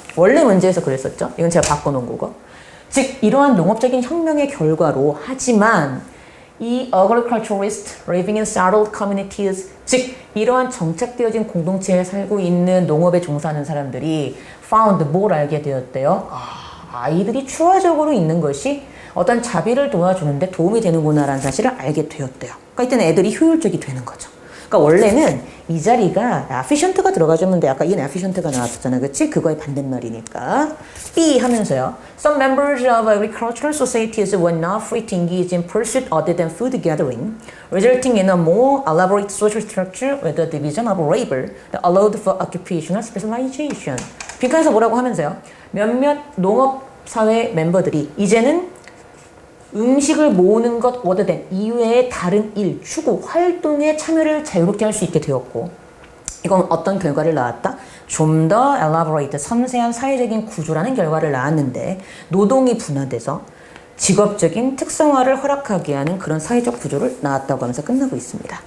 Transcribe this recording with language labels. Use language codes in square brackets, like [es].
[ko] 원래 문제에서 그랬었죠? 이건 제가 바꿔놓은 거고. 즉 이러한 농업적인 혁명의 결과로 하지만 이 [en] agriculturalist living in settled communities, [ko] 즉 이러한 정착되어진 공동체에 살고 있는 농업에 종사하는 사람들이 [en] found [ko] 뭘 알게 되었대요? 아이들이 추가적으로 있는 것이 어떤 자비를 도와주는데 도움이 되는구나라는 사실을 알게 되었대요. 그러니까 이때는 애들이 효율적이 되는 거죠. 그러니까 원래는 이 자리가 efficient가 들어가주면 돼. 아까 inefficient가 나왔었잖아. 그치? 그거의 반대말이니까. B 하면서요. [en] Some members of agricultural societies were not free to engage in pursuit other than food gathering, resulting in a more elaborate social structure with the division of labor that allowed for occupational specialization. [ko] 빈칸에서 뭐라고 하면서요. 몇몇 농업사회 멤버들이 이제는 음식을 모으는 것 [en] other than [ko] 이외의 다른 일, 추구, 활동에 참여를 자유롭게 할 수 있게 되었고 이건 어떤 결과를 낳았다? 좀 더 elaborate, 섬세한 사회적인 구조라는 결과를 낳았는데 노동이 분화돼서 직업적인 특성화를 허락하게 하는 그런 사회적 구조를 낳았다고 하면서 끝나고 있습니다.